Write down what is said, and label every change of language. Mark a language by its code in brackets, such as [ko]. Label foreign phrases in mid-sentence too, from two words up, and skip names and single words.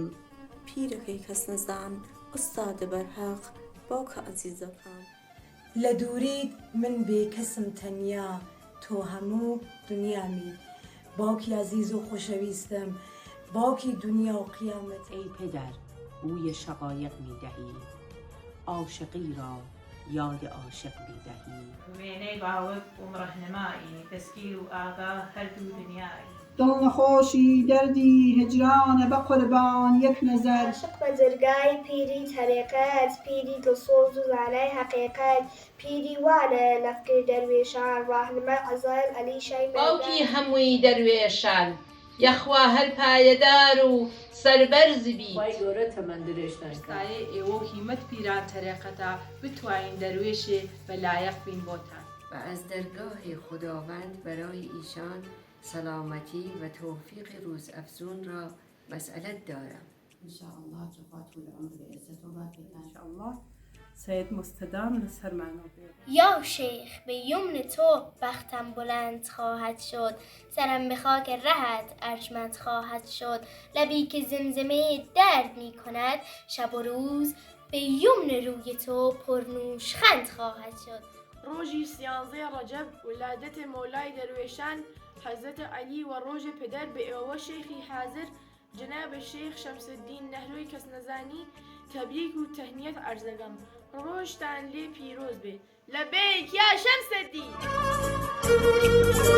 [ckb] پیرەکەی کەس نەزان ئوستادە بەرهەق باوکە عەزیزەکان. لە دووریت من بێکەسم تەنیا تۆ هەموو دنیامی. باوکی عزیز و خۆشەویستم باوکی دنیا و قیامەت. [fa] ای پدر بوی شقایق میدهی عاشقی را یاد عاشق میدهی. [ckb] وێنەی باوک و ڕەهنمایی دەستگیر و ئاگا هەردوو دنیایی. دڵنەخۆشی دەردی هجرانە بە قوربان یەک نەزەر. عاشق بە جرگای پیری تەریقەت پیری دڵسۆز و زانای حەقیقەت پیری وانە لەفکر دەروێشان ڕاهنمای عەزایل عەلی شای مەیدان. باوکی هەمووی دەروێشان یەخوا هەر پایەدار و سەربەرز بی. خی گەورە تەمەن درێژ ئێستایە ئێوە هیمەت پیران تەریقەتە بتوانین دەروێشێ بەلایەق بین بۆتان. [fa] و از درگاه خداوند برای ایشان سلامتی و توفیق روز افزون را مسئلت دارم. انشاءالله جواد طول عمر عزت و بابتان. [ckb] انشاءالله سید مستدام لەسەر مانەوە. [fa] یا شیخ به یمن تو بختم بلند خواهد شد، سرم به خاک رهت ارجمند خواهد شد. لبی که زمزمه درد می کند شب و روز به یمن روی تو پرنوشخند خواهد شد. [ckb] ڕۆژی سیانزەی ڕەجەب ولادەتە مۆلای دەروێشان حەزرەتە عەلی و ڕۆژە پدر بە ئێوە شێخی حازر جەنابە شێخ شەمسەددین نەهروی کەس نەزانی تەبریک و تەهنیەت عەرز دەکەم. ڕۆژتان لێ پیرۆز بێ لەبەیک یا شەمسەددین.